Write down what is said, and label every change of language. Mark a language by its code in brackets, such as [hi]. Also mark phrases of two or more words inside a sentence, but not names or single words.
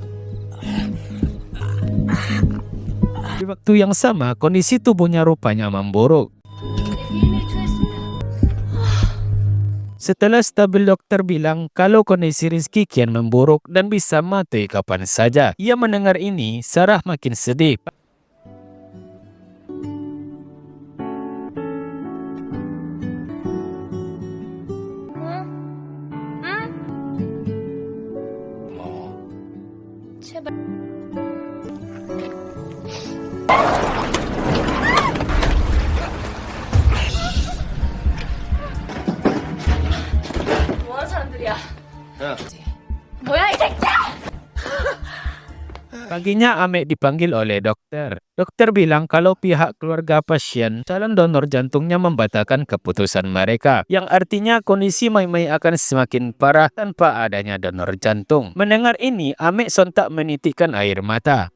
[id] Di waktu yang sama, kondisi tubuhnya rupanya memburuk. Setelah stabil, dokter bilang kalau kondisi Rizky kian memburuk dan bisa mati kapan saja. Ia mendengar ini, Sarah makin sedih. [ko] 제발. 뭐하는 사람들이야? 야, 뭐야 이 새끼야! [id] Paginya Amek dipanggil oleh dokter. Dokter bilang kalau pihak keluarga pasien calon donor jantungnya membatalkan keputusan mereka, yang artinya kondisi Mai akan semakin parah tanpa adanya donor jantung. Mendengar ini, Amek sontak menitikkan air mata.